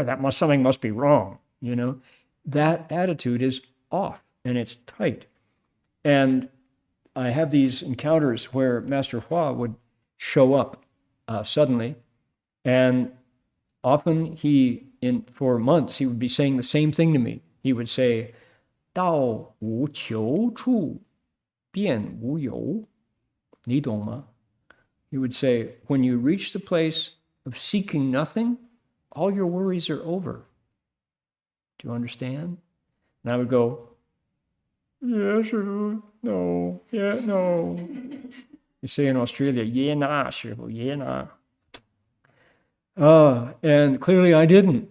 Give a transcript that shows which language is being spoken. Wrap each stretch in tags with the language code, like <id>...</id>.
<en>Something must be wrong, That attitude is off and it's tight. And I have these encounters where Master Hua would show up suddenly, and often for months, he would be saying the same thing to me. He would say,</en> <zh>道无求处，便无有。你懂吗?</zh> <en>He would say, when you reach the place of seeking nothing, all your worries are over. Do you understand? And I would go, yes, no, yeah, no. You say in Australia, yeah, nah, Shifu, yeah, nah. And clearly I didn't.</en>